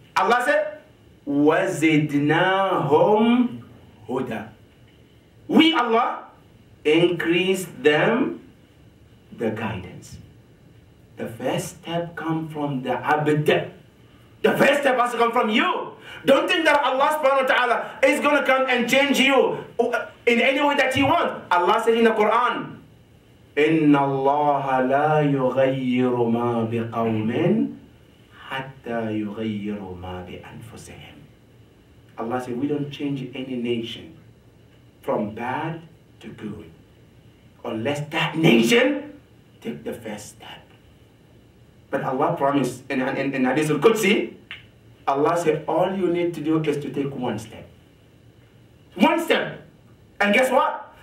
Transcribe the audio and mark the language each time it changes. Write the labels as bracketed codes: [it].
[en] Allah said, [ar] وَزِدْنَاهُمْ هُدًى. [en] We, Allah, increase them the guidance. The first step comes from the abd. The first step has to come from you. Don't think that Allah subhanahu wa ta'ala is going to come and change you in any way that He wants. Allah said in the Quran, [ar] إِنَّ اللَّهَ لَا يُغَيِّرُ مَا بِقَوْمٍ حَتَّى يُغَيِّرُ مَا بِأَنفُسِهِمْ. [en] Allah said, we don't change any nation from bad to good unless that nation take the first step. But Allah promised in Hadith al-Qudsi, Allah said, all you need to do is to take one step. One step. And guess what?